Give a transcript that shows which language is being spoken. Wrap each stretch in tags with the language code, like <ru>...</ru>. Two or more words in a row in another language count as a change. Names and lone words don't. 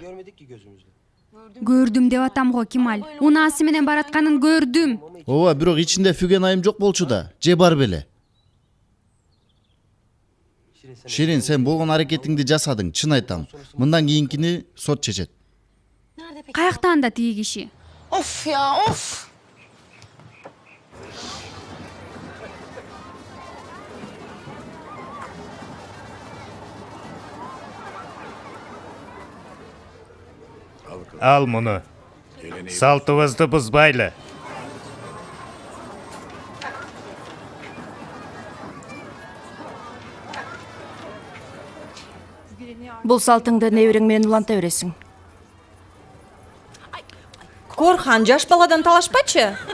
<ky>Көрдүм деп атам го, Кемаль. Унаасы менен баратканын көрдүм. Ооба, бирок ичинде Фүген айым жок болчу да. Же бар беле? Ширин, сен болгон аракетиңди жасадың, чын айтам. Мындан кийинкини сот чечет. Каякта анда тиги киши?</ky> <tr>Of ya of. Al bunu.</tr> <ky>Салтыбызды бузбайлы. Бул салтыңды неберең менен уланта бересиң. Корхан, жаш баладан талашпачы.</ky>